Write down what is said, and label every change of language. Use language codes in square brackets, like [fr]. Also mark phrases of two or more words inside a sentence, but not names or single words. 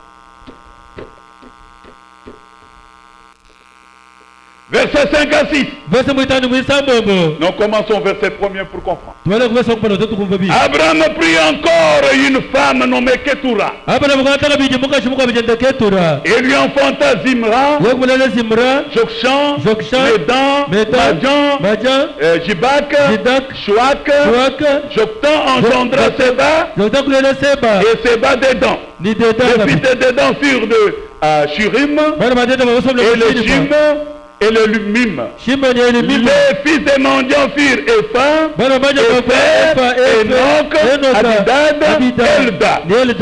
[fr] Verset 5 à 6. Nous commençons verset 1er pour comprendre. Abraham prit encore une femme nommée Ketura. Et lui enfanta Zimra, Jokshan, Medan, Madjan, Jibak, Shuak. Joktan engendra Seba et Seba Dedan. Les fils de Dedan furent de Shurim et le Shim et le Lumim. Les fils des mendiants furent Epha, Enoch, Abidad, Elda.